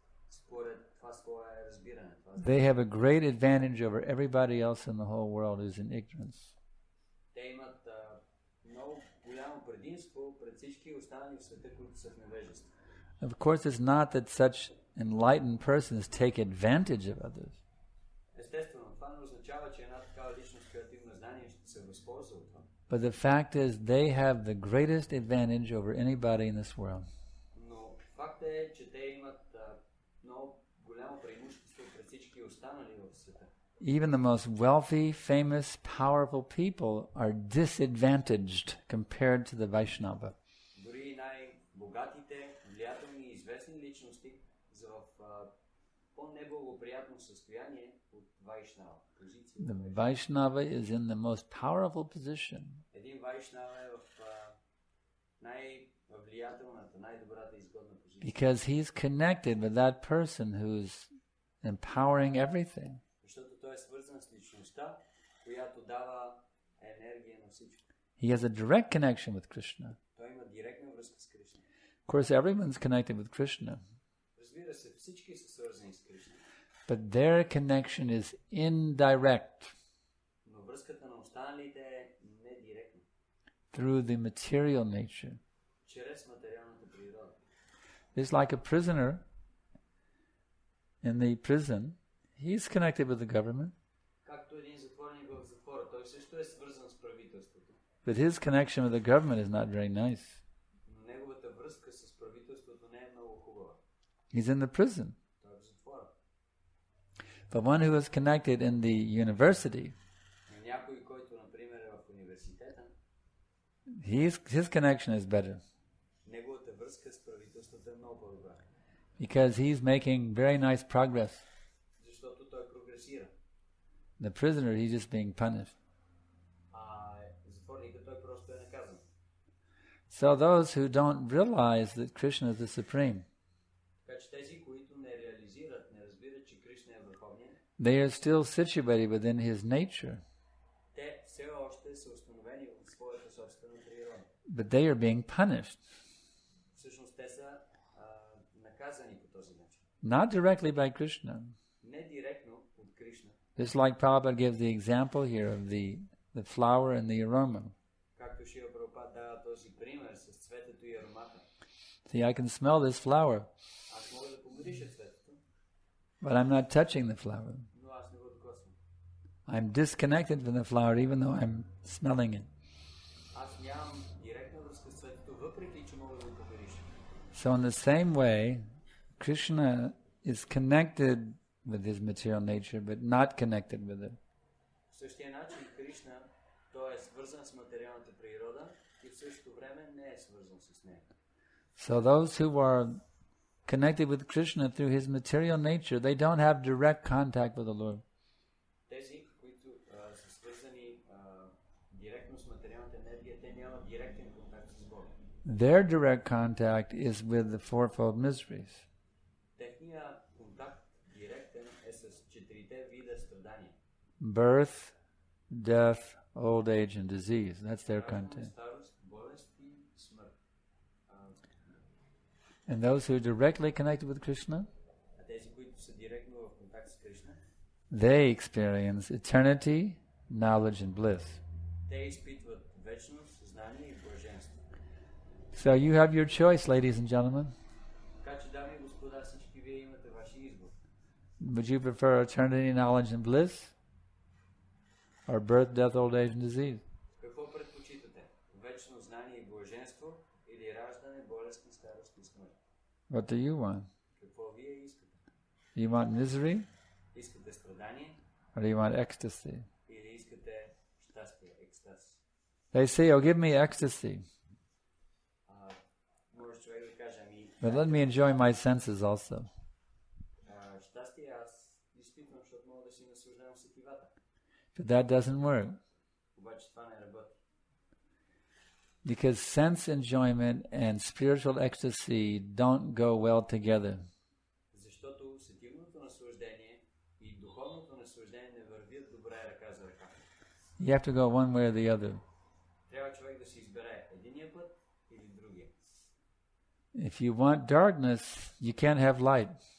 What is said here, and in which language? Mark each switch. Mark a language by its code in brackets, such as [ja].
[bg] според това свое разбиране. [en] They have a great advantage over everybody else in the whole world who's in ignorance. [bg] Те имат много голямо предимство пред всички останали в света, които са в невежество. [en] Of course, it's not that such enlightened persons take advantage of others. [bg] Естествено, това не означава, че една такава личност, която има знание, ще се възползва от това. [en] But the fact is, they have the greatest advantage over anybody in this world. [bg] Но факт е, че те имат много голямо преимущество пред всички останали в света. [en] Even the most wealthy, famous, powerful people are disadvantaged compared to the Vaishnava. [bg] Дори най-богатите, влиятелни и известни личности са в по-неблагоприятно състояние от Вайшнава. [en] The Vaishnava is in the most powerful position. [bg] Един Вайшнава е в най-влиятелната, най-добрата изгодна позиция. [en] Because he's connected with that person who's empowering everything. [bg] Защото той е свързан с личността, която дава енергия на всичко. [en] He has a direct connection with Krishna. [bg] Той има директна връзка с Кришна. [en] Of course, everyone's connected with Krishna. [bg] Разбира се, всички са свързани с Кришна. [en] But their connection is indirect. [bg] Но връзката на останалите е недиректна. [en] Through the material nature. [bg] Чрез материалната природа. [en] It's like a prisoner in the prison. He's connected with the government. [bg] Както един затворник в затвора, той също е свързан с правителството. [en] But his connection with the government is not very nice. [bg] Но неговата връзка с правителството не е много хубава. [en] He's in the prison. [bg] Той е в затвора. [en] But one who is connected in the university, [bg] Но някой, който, например, е в университета, [en] his connection is better. [bg] Неговата връзка с правителството е много по-добра. [en] Because he's making very nice progress. [bg] Защото той прогресира. [en] The prisoner, he's just being punished. [bg] Затворникът той просто е наказан. [en] So those who don't realize that Krishna is the supreme, [bg] Така че тези, които не реализират, не разбират, че Кришна е върховният, [en] they are still situated within his nature. [bg] те все още са установени в своята собствена природа. [en] But they are being punished. [bg] Всъщност те са наказани по този начин. [en] Not directly by Krishna. [bg] Не директно от Кришна. [en] Just like Prabhupada gives the example here of the flower and the aroma. [bg] Както Шрила Прабхупад дава този пример с цветето и аромата. [en] See, I can smell this flower, [bg] Аз мога да помириша цветето, [en] but I'm not touching the flower. [bg] но аз не го докосвам. [en] I'm disconnected from the flower even though I'm smelling it. [bg] Аз нямам директна връзка с цветето, въпреки че мога да го помириша. [en] So in the same way, Krishna is connected with his material nature, but not connected with it. [bg] В същия начин Кришна, той е свързан с материалната природа и в същото време не е свързан с нея. [en] So those who are connected with Krishna through his material nature, they don't have direct contact with the Lord. [bg] Тези, които са свързани директно с материалната енергия, те нямат директен контакт с Бога. [en] Their direct contact is with the fourfold miseries. [bg] Техният контакт директен е с четирите вида страдания. [en] Birth, death, old age, and disease. That's their contact. [bg] Старост, болест и смърт. [en] And those who are directly connected with Krishna, [bg] А тези, които са директно в контакт с Кришна, [en] they experience eternity, knowledge, and bliss. [bg] те изпитват вечност, знание и блаженство. [en] So you have your choice, ladies and gentlemen. [bg] Така че, дами и господа, всички вие имате вашия избор. [en] Would you prefer eternity, knowledge, and bliss? Or birth, death, old age, and disease? [bg] Какво предпочитате? Вечно знание и блаженство или раждане, болест и старост и смърт? [en] What do you want? [bg] Какво вие искате? [en] You want misery? [bg] Искате страдание [en] Or do you want ecstasy? [bg] или искате щастие, екстаз? [en] They say, oh, give me ecstasy. [bg] Може човек да каже, [en] But let me enjoy my senses also. [bg] щастие аз изпитвам, защото мога да си наслаждавам сетивата. [en] But that doesn't work. [bg] Обаче това не работи. [en] Because sense enjoyment and spiritual ecstasy don't go well together. [bg] Защото сетивното наслаждение и духовното наслаждение не вървят добре ръка за ръка. [en] You have to go one way or the other. [bg] Трябва човек да си избере единия път или другия. [en] If you want darkness, you can't have light.